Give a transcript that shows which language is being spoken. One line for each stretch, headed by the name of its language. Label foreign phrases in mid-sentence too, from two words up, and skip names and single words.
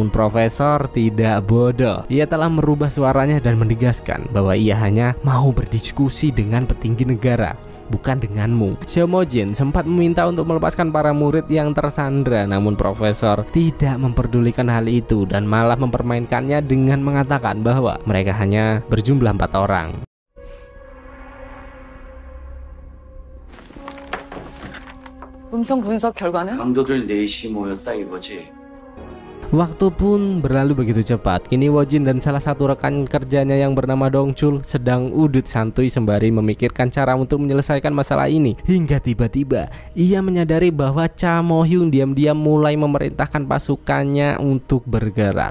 Indonesian: Namun profesor tidak bodoh. Ia telah merubah suaranya dan menegaskan bahwa ia hanya mau berdiskusi dengan petinggi negara, bukan denganmu. Xiaomojin sempat meminta untuk melepaskan para murid yang tersandra, namun profesor tidak memperdulikan hal itu dan malah mempermainkannya dengan mengatakan bahwa mereka hanya berjumlah 4 orang.
Korean: 음성 분석 결과는? 강도들 넷이 모였다 이거지.
Indonesian: Waktu pun berlalu begitu cepat. Kini Wojin dan salah satu rekan kerjanya yang bernama Dongchul sedang udut santuy sembari memikirkan cara untuk menyelesaikan masalah ini. Hingga tiba-tiba ia menyadari bahwa Cha Mo-hyung diam-diam mulai memerintahkan pasukannya untuk bergerak.